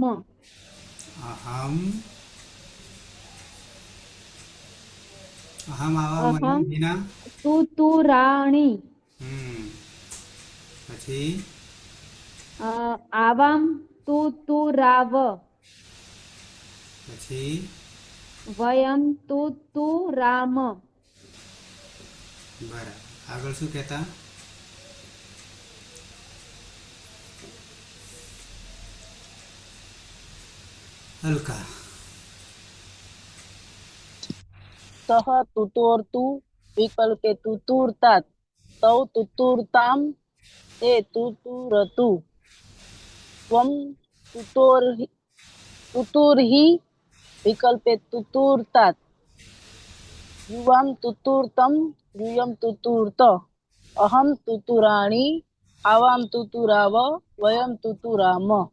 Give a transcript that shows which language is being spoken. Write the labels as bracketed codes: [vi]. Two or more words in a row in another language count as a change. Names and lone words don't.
[sa] अहम अहम आवा મને अहं हीना. तुतुराणि [gu] પછી [sa] आवां तुतुराव [gu] પછી [sa] वयं तुतुराम. [gu] બરાબર. આગળ શું કહેતા? હલકા. [sa] सः तुतोर्तु विकल्पे तुतुर्तात तौ तुतुर्तां ते तुतुरतु त्वं तुतुर्हि विकल्पे तुतुर्तात युवां तुतुर्तं यूयं तुतुर्त अहं तुतुराणि आवां तुतुराव वयं तुतुराम.